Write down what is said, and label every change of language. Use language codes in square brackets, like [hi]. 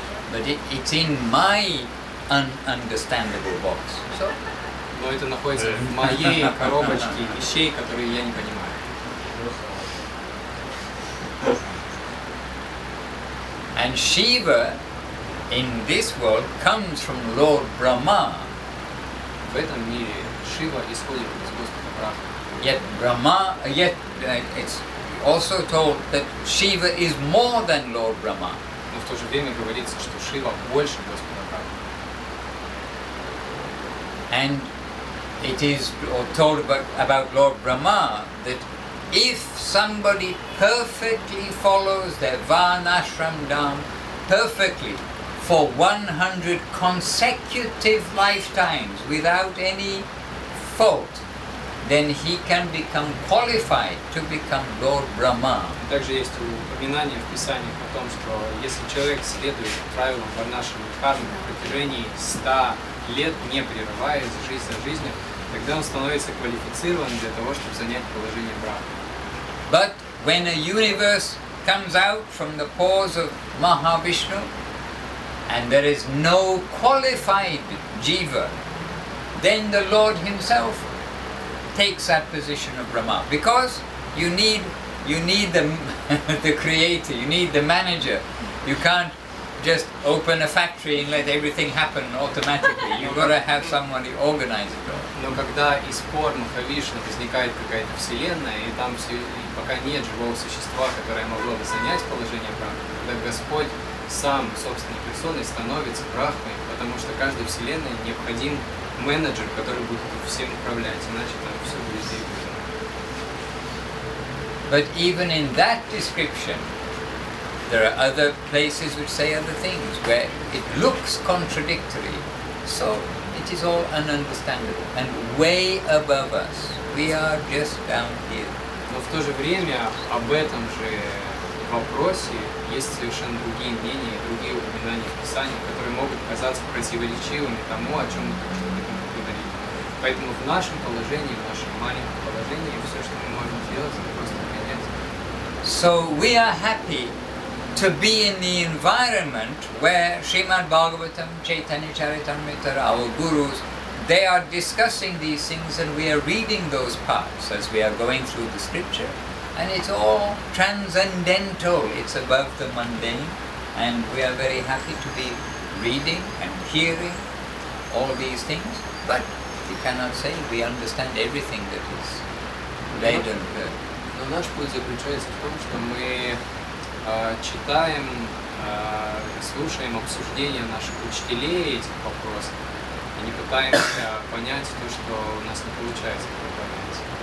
[en] but it's in my ununderstandable box. So, [ru] Но это находится в моей коробочке вещей, которые я не понимаю. [en] and Shiva in this world comes from Lord Brahma. [ru] В этом мире Шива исходит из Господа Брахмы. [en] Yet Brahma, it's also told that Shiva is more than Lord Brahma. [ru] Но в то же время говорится, что Шива больше Господа Брахмы. [en] And it is told about Lord Brahma that if somebody perfectly follows their Varnashram Dham perfectly for 100 consecutive lifetimes without any fault, then he can become qualified to become Lord Brahma. [ru] Также есть упоминание в Писаниях о том, что если человек следует правилам Варнашрама Дхармы на протяжении 100 лет, не прерываясь жизнь за жизнью, тогда он становится квалифицирован для того, чтобы занять положение Брахмы. [en] But when a universe comes out from the pores of Mahavishnu and there is no qualified jiva, then the Lord himself takes that position of Brahma, because you need the the creator, you need the manager. You can't just open a factory and let everything happen automatically. You've got to have someone to organize it all. [ru] Но когда из пор Махавишну возникает какая-то вселенная, и там пока нет живого существа, которое могло бы занять положение Брахмы, тогда Господь сам собственной персоной становится Брахмой, потому что каждой вселенной необходим менеджер, который будет всем управлять, иначе там все будет двигаться. [en] But even in that description, there are other places which say other things, where it looks contradictory. So it is all ununderstandable and way above us. We are just down here. [ru] Но в то же время об этом же вопросе есть совершенно другие мнения, другие упоминания в Писании, которые могут казаться противоречивыми тому, о чем мы только что говорили. Поэтому в нашем положении, в нашем маленьком положении, все, что мы можем сделать, это просто принять. [en] So we are happy to be in the environment where Srimad Bhagavatam, Chaitanya Charitamrita, our gurus, they are discussing these things and we are reading those parts as we are going through the scripture. And it's all transcendental, it's above the mundane, and we are very happy to be reading and hearing all these things, but we cannot say we understand everything that is read and heard. [ru] Но наш путь заключается в том, что мы читаем, слушаем обсуждения наших учителей этих вопросов и не пытаемся понять то, что у нас не получается понять.